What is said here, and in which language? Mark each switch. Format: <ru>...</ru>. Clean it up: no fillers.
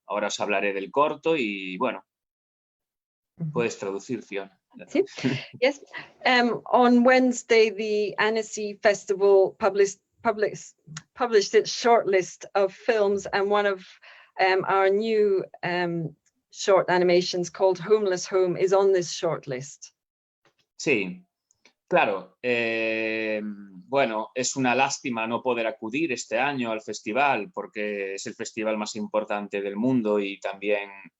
<es>Ahora os hablaré del corto y bueno, puedes traducir, Fiona. Sí.</es> <en>Yes. On Wednesday, the Annecy Festival published its shortlist of films, and one of our new short animations called Homeless Home is on this shortlist.</en> <es>Sí, claro. Bueno, es una lástima no poder acudir este año al festival porque es el festival más importante del mundo y también</es>